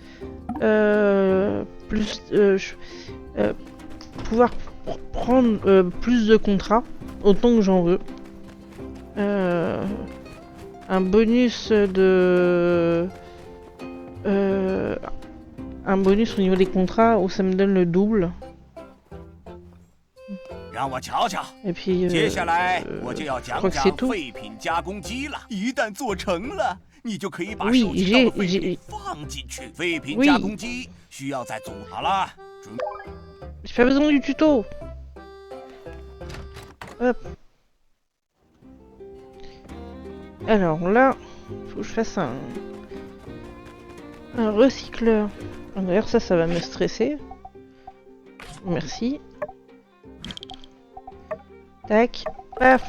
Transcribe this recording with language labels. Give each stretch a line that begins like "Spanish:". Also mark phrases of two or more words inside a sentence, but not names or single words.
French: Pouvoir prendre plus de contrats, autant que j'en veux. Un bonus de... un bonus au niveau des contrats où ça me donne le double. Et puis,
Chinese: 接下来我就要
French: je
Chinese: 讲
French: crois que c'est
Chinese: 讲
French: tout.
Chinese: 废品加工机了。一旦做成了，你就可以把
French: Oui,
Chinese: 收集到的
French: j'ai-
Chinese: 废
French: j'ai-
Chinese: 品放进去。废品
French: Oui.
Chinese: 加工机需要再组好了。准
French: J'ai pas besoin du tuto. Hop. Alors là, faut que je fasse un recycleur. D'ailleurs ça va me stresser. Merci. Tac. Paf.